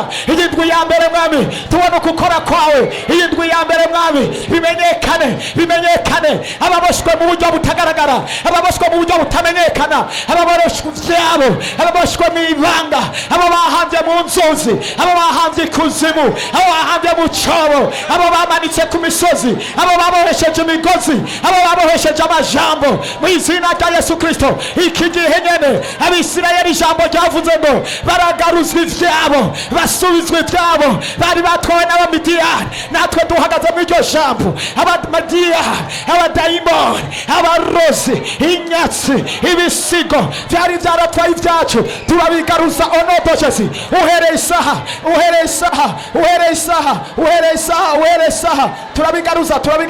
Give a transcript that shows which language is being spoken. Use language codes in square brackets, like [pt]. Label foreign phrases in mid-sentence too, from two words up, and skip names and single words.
[rn] Iyi ndwi ya mbere mwami, tubona ukukora kwawe. Iyi ndwi ya mbere mwami, bimenyekane. Ababoshwe mu buryo butagaragara, ababoshwe mu buryo butamenyekana, ababoshwe byabo, ababoshwe mu ibanga, abo bahambye mu nzuzi, abo bahambye ikuzimu, abo bahambye mu cyobo, abo bamanitse ku misozi, abo babohesheje imigozi, abo babohesheje amajambo. Mu izina rya Yesu Kristo, iki gihe nyene Abisirayeli ijambo ryavuze ngo baragaruzwa ivyabo, basubizwa ivyabo bari batwawe n'abamidiyani. Natwe duhagaze mu iryo jambo. Abamidiyani, abadayimoni, abarozi, inyatsi, ibisigo byari byaratwaye ibyacu, turabigaruza onodojesi. Uhereye isaha turabigaruza.